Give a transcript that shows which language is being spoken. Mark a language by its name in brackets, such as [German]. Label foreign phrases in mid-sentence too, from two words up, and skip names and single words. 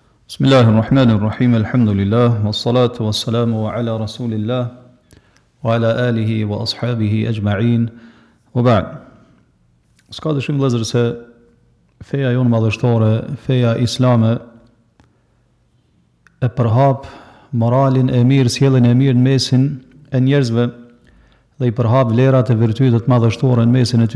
[Arabic] بسم الله الرحمن الرحيم، الحمد لله، والصلاة والسلام على رسول الله، وعلى آله وأصحابه أجمعين، وبعد. [Albanian] S'ka dëshim vëllezër se feja jonë madhështore, feja islame, e përhap moralin e mirë, sjelljen e mirë në mesin e njerëzve dhe i përhap vlerat e virtytet madhështore në mesin e tyre.